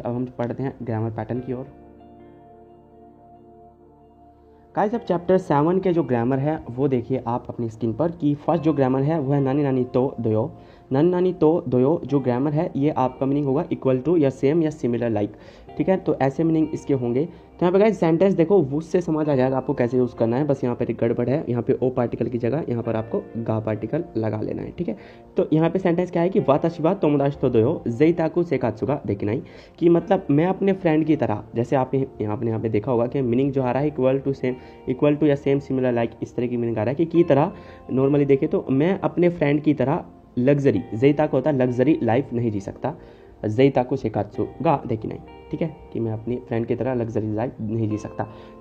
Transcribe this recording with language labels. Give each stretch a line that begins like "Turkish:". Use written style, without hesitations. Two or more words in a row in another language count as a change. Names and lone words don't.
Hindi: अब हम पढ़ते हैं
English: grammar pattern
Hindi: की ओर। गाइस अब चैप्टर 7 के जो ग्रामर है वो देखिए आप अपनी स्क्रीन पर, कि फर्स्ट जो ग्रामर है वो है
Japanese: なになに と 同様.
Hindi: जो ग्रामर है ये आपका मीनिंग होगा
English: equal to
Hindi: या सेम या
English: similar like,
Hindi: ठीक है। तो ऐसे मीनिंग इसके होंगे। तो यहाँ पे गाइस सेंटेंस देखो उससे समझ आ जाएगा आपको कैसे यूज़ करना है। बस यहाँ पर एक गड़बड़ है, यहाँ पे ओ पार्टिकल की जगह यहाँ पर आपको गा पार्टिकल लगा लेना है, ठीक है। तो यहाँ पे सेंटेंस क्या है कि
Japanese: 私は 友達 と 同様 贅沢 生活が できない,
Hindi: कि मतलब मैं अपने फ्रेंड की तरह, जैसे आपने यहाँ पे देखा होगा कि मीनिंग जो आ रहा है
English: equal to
Hindi: या
English: same similar like,
Hindi: इस तरह की मीनिंग आ रहा है कि की तरह। नॉर्मली देखे तो मैं अपने फ्रेंड की तरह लग्जरी, ज़ेइताकु होता है
English: luxury life
Hindi: नहीं जी सकता,
Japanese: 贅沢 生活が できない,
Hindi: ठीक है, कि मैं अपनी फ्रेंड की तरह
English: luxury life
Hindi: नहीं जी सकता।